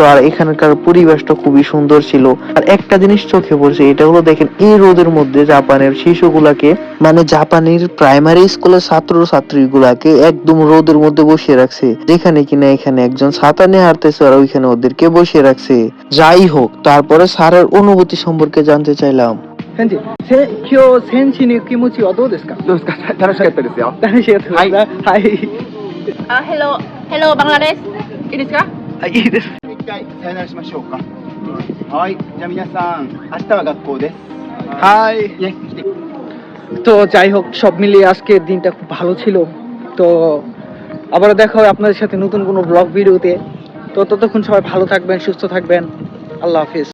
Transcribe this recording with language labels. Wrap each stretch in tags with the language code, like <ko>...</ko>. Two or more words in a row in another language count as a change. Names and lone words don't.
<bn>আর এখানকার পরিবেশটা খুবই সুন্দর ছিল। আর একটা জিনিস চোখে পড়ছে, এটা হলো দেখেন এই রোদের মধ্যে জাপানের শিশুগুলাকে, মানে জাপানের প্রাইমারি স্কুলের ছাত্র ছাত্রী গুলাকে একদম রোদের মধ্যে বসিয়ে রাখছে, যেখানে কিনা এখানে একজন ছাতা নিয়ে হাঁটতেছে আর ওইখানে ওদেরকে বসিয়ে রাখছে। যাই হোক, তারপরে স্যারের অনুভূতি সম্পর্কে জানতে চাইলাম।</bn> <ja>返事。今日選手の気持ちはどうですか？どうですか？楽しかったですよ。楽しかったですか？はい。</ja> <en>Hello, hello Bangladesh.</en> <ja>いいですか？はい、いいです。一回さよならしましょうか。はい。じゃあ皆さん、明日は学校です。 হাই। 来て。</ja> <bn>তো যাই হোক, সব মিলিয়ে আজকের দিনটা খুব ভালো ছিল। তো আবারও দেখা হবে আপনাদের সাথে নতুন কোনো ব্লগ ভিডিওতে। তো ততক্ষণ সবাই ভালো থাকবেন, সুস্থ থাকবেন। আল্লাহ হাফেজ।</bn>